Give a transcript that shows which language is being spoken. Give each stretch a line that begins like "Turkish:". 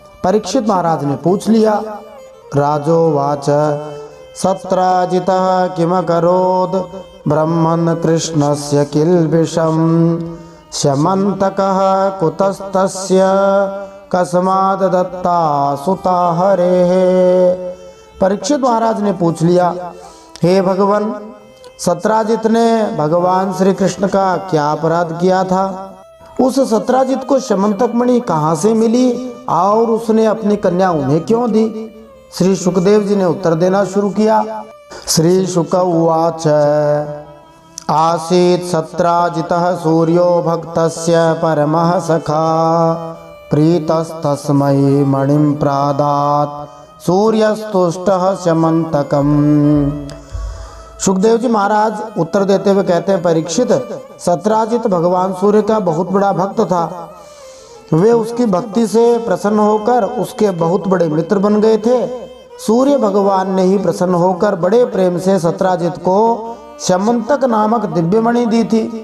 Hindi: परीक्षित महाराज ने पूछ लिया,
Sanskrit: राजोवाच सत्राजितः किमकरोद ब्रह्मन् कृष्णस्य किल्बिषं स्यमन्तकः कुतस्तस्य कस्माद् दत्ता सुता हरेः।
Hindi: परीक्षित महाराज ने पूछ लिया, हे भगवान, सत्राजित ने भगवान श्री कृष्ण का क्या अपराध किया था? उस सत्राजित को शमंतक मणि कहाँ से मिली और उसने अपनी कन्या उन्हें क्यों दी? श्री सुखदेव जी ने उत्तर देना शुरू किया।
Sanskrit: श्री शुक उवाच आसीत् सत्राजितः सूर्यो भक्तस्य परमः सखा प्रीतस्तस्मै मणिं प्रादात् सूर्यस्तुष्टः शमंतकम्।
Hindi: सुखदेव जी महाराज उत्तर देते हुए कहते हैं, परीक्षित, सत्राजित भगवान सूर्य का बहुत बड़ा भक्त था। वे उसकी भक्ति से प्रसन्न होकर उसके बहुत बड़े मित्र बन गए थे। सूर्य भगवान ने ही प्रसन्न होकर बड़े प्रेम से सत्राजित को शमंतक नामक दिव्यमणि दी थी।